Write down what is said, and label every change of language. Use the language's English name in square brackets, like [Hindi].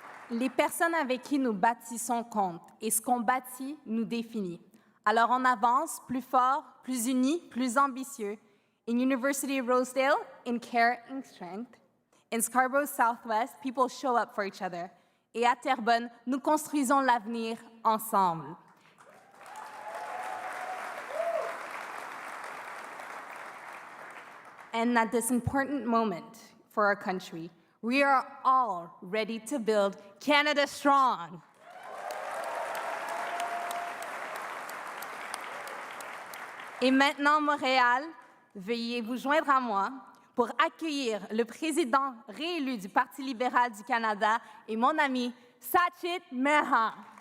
[French] Les personnes avec qui nous bâtissons comptent et ce qu'on bâtit nous définit. Alors on avance plus fort, plus unis, plus ambitieux. [English] In University of Rosedale, in care and strength. In Scarborough Southwest, people show up for each other. [French] Et à Terrebonne, nous construisons l'avenir ensemble. [English] And at this important moment for our country, we are all ready to build Canada strong. [French] Et maintenant, Montréal, veuillez vous joindre à moi pour accueillir le président réélu du Parti libéral du Canada et mon ami Sachit Meha.